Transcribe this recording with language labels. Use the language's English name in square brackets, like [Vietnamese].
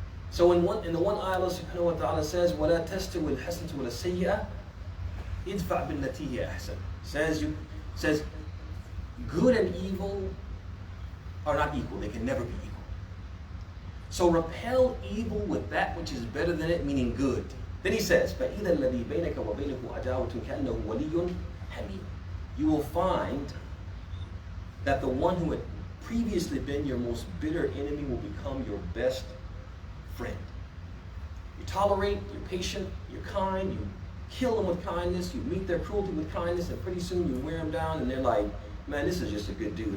[English] So in the one ayah, Allah subhanahu wa ta'ala says, [Arabic] وَلَا تَسْتَوِي الْحَسَنَةُ وَلَا السَّيِّئَةُ إِدْفَعْ بِالَّتِي هِيَ أَحْسَنُ. [English] Says good and evil are not equal. They can never be equal. So repel evil with that which is better than it, meaning good. Then he says, [Arabic] فَإِذَا الَّذِي بَيْنَكَ وَبَيْنَهُ عَدَاوَةٌ كَأَنَّهُ وَلِيٌّ حَمِيمٌ. [English] You will find that the one who had previously been your most bitter enemy will become your best friend. You tolerate, you're patient, you're kind, you kill them with kindness, you meet their cruelty with kindness, and pretty soon you wear them down and they're like, man, this is just a good dude.